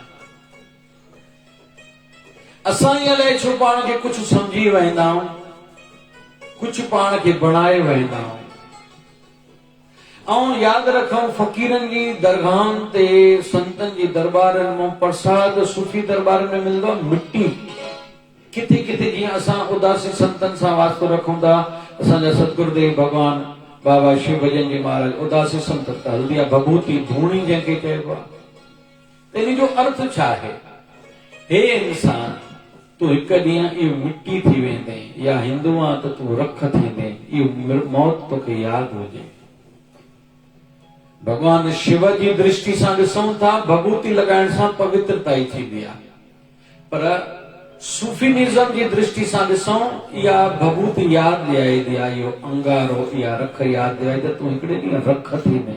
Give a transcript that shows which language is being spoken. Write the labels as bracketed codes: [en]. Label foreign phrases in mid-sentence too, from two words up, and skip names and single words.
[sd] असां ई अलाए छो पाण खे कुझु सम्झी वेंदा आहियूं, कुझु पाण खे बणाए वेंदा आहियूं। ऐं यादि रखूं, फ़क़ीरनि जी दरगाहनि ते, संतनि जी दरबारनि में प्रसाद सूफ़ी दरबार में मिलंदो आहे मिटी। किथे किथे जीअं असां उदासी संतनि सां वास्तो रखूं था, असांजा सतगुरुदेव भगवान बाबा शिव भजन जी महाराज उदासी संत त हल्दी आहे, भभूति धूणी जंहिंखे चइबो आहे। इन जो अर्थ छा आहे? हे इंसान, तूं हिकु ॾींहुं इहो मिटी थी वेंदे, या हिंदू आहे त तूं रख थींदे, इहो मौत तोखे यादि हुजे। भगवान शिव जी दृष्टि सां ॾिसूं था, भभूति लॻाइण सां पवित्रता ई थींदी आहे, पर सूफीनिज़म जी दृष्टि सां ॾिसूं, इहा भभूति यादि ॾियारींदी आहे, इहो अंगारो, इहा रख यादि ॾियारींदी आहे, तूं हिकिड़े ॾींहुं रख थींदे।